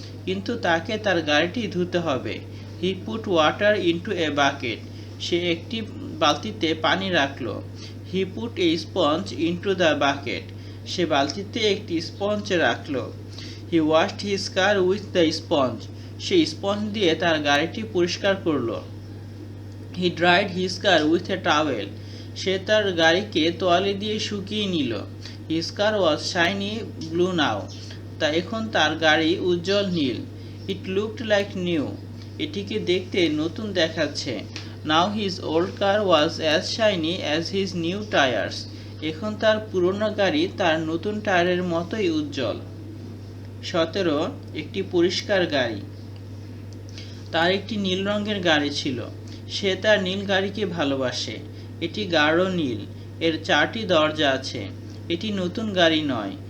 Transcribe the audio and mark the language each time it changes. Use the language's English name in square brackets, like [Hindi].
[Bangla] কিন্তু তাকে তার গাড়িটি ধুতে হবে। [English] He put water into a bucket. [Bangla] সে একটি বালতিতে পানি রাখল। [English] He put a sponge into the bucket. [Bangla] সে বালতিতে একটি স্পঞ্জ রাখল। [English] He washed his car with the sponge. [Bangla] Say sponge দিয়ে তার গাড়িটি পরিষ্কার করল। [English] He dried his car with a towel. [Bangla] সে তার গাড়িকে তোয়ালে দিয়ে শুকিয়ে নিল। [English] His car was shiny blue now. [Bangla] তা এখন তার গাড়ি উজ্জ্বল নীল। [English] It looked like new. [Bangla] এটিকে দেখতে নতুন দেখাচ্ছে। [English] Now his old car was as shiny as his new tires. [Bangla] এখন তার পুরনো গাড়ি তার নতুন টায়ারের মতোই উজ্জ্বল। 17 একটি পরিষ্কার গাড়ি। তার একটি নীল রঙের গাড়ি ছিল। সে তার নীল গাড়িকে ভালোবাসে। এটি গাঢ় নীল। এর 4টি দরজা আছে। এটি নতুন গাড়ি নয়।